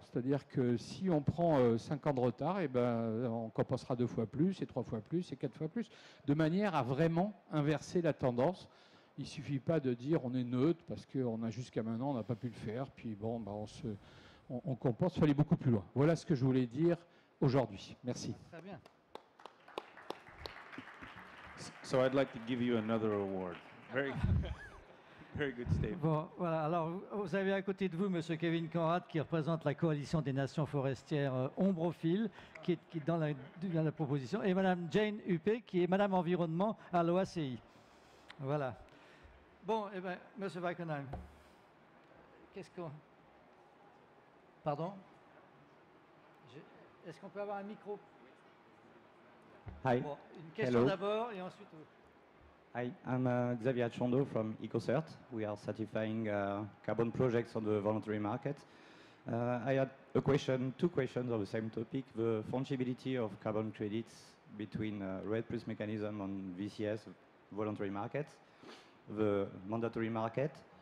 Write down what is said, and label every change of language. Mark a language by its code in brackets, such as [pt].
[fr] C'est-à-dire que si on prend 5 ans de retard, eh ben, on compensera 2 fois plus, et 3 fois plus, et 4 fois plus, de manière à vraiment inverser la tendance. Il ne suffit pas de dire on est neutre parce qu'on a jusqu'à maintenant, on n'a pas pu le faire, puis bon, bah, on compense, il faut aller beaucoup plus loin. Voilà ce que je voulais dire aujourd'hui. Merci. Très bien. [en] So I'd like to give you another award. Very, very good statement. [fr] Bon, voilà. Alors, vous avez à côté de vous M. Kevin Conrad, qui représente la Coalition des Nations Forestières Ombrophile, qui est dans la proposition, et Mme Jane Huppé, qui est Madame Environnement à l'OACI. Voilà. Bon, eh bien, M. Wackenheim, qu'est-ce qu'on... Pardon? Est-ce qu'on peut avoir un micro? [en] Hi. [fr] Bon, une question d'abord et ensuite... [en] Hi, I'm Xavier Chondo from EcoCert. We are certifying carbon projects on the voluntary market. I had two questions on the same topic, the fungibility of carbon credits between RED+ mechanism on VCS, voluntary markets, the mandatory market.